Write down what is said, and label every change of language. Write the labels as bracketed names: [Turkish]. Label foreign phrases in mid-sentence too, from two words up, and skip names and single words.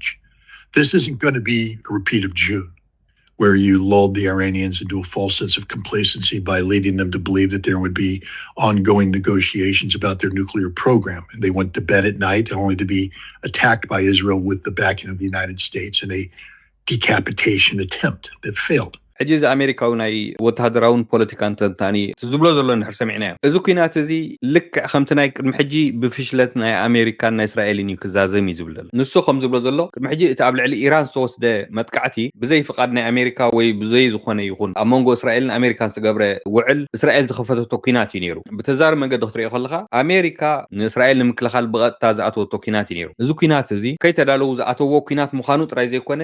[English] This isn't going to be a repeat of June, where you lulled the Iranians into a false sense of complacency by leading them to believe that there would be ongoing negotiations about their nuclear program. And they went to bed at night only to be attacked by Israel with the backing of the United States in a decapitation attempt that failed. [Tigrinya] ሕጂ እዚ ኣሜሪካዊ ናይ ወታደራውን ፖለቲካን ተንታኒ ዝብሎ ዘሎ እንድሕር ሰሚዕናዮ እዚ ኩናት እዚ ልክዕ ከምቲ ናይ ቅድሚ ሕጂ ብፍሽለት ናይ ኣሜሪካን ናይ እስራኤልን እዩ ክዛዘም እዩ ዝብል ዘሎ ንሱ ከም ዝብሎ ዘሎ ቅድሚ ሕጂ እቲ ኣብ ልዕሊ ኢራን ዝተወስደ መጥቃዕቲ ብዘይ ፍቃድ ናይ ኣሜሪካ ወይ ብዘይ ዝኾነ ይኹን ኣብ መንጎ እስራኤልን ኣሜሪካን ዝገበረ ውዕል እስራኤል ዝኸፈተቶ ኩናት እዩ ነይሩ ብተዛሪ መንገዲ ክትሪኦ ከለካ ኣሜሪካ ንእስራኤል ንምክልኻል ብቐጥታ ዝኣተወቶ ኩናት እዩ ነይሩ እዚ ኩናት እዚ ከይተዳለዉ ዝኣተዎ ኩናት ምዃኑ ጥራይ ዘይኮነ